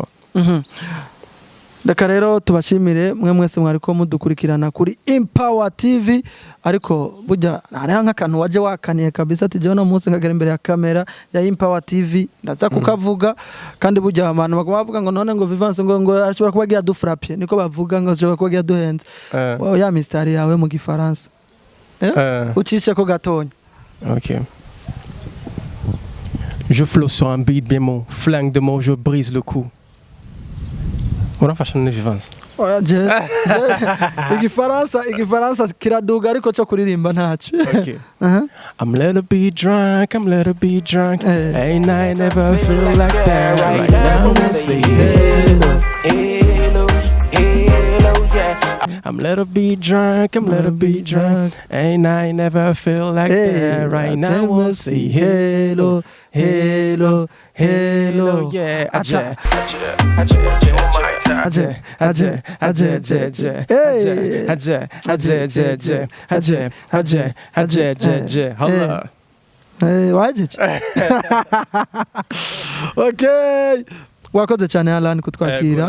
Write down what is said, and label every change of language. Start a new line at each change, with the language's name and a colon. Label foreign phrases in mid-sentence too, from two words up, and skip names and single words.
Rundi: Reka rero tubashimire mwe mwese mwariko mudukurikirana kuri Empower TV, ariko burya hariho nk'akantu waje wakaniye kabisa ati jewe no munsi nkagera imbere ya kamera ya Empower TV ndaza kukavuga, kandi burya abantu bavuga ngo none ngo Vivance ngo ashobora kuba agiye dufrapye, niko bavuga ngo ashobora kuba agiye duhenze. Ya mystère yawe mu gifaransa ucishe ko gatonya. OK.
French: Je flotte sur un beat bien mon flingue de mots, je brise le cou.
Rundi: Urafasha Vivance? Igifaransa kiraduga ariko cyo kuririmba ntacu. Okay.
English: I'm little bit drunk, ain't I never feel like that right now. Say hello, hello, hello, yeah. I'm little bit drunk, ain't I never feel like that right now. We'll say hello, hello, hello, yeah. Aje. Holla. Okay.
Kinyarwanda: Wakoze cyane Alan kutwakira.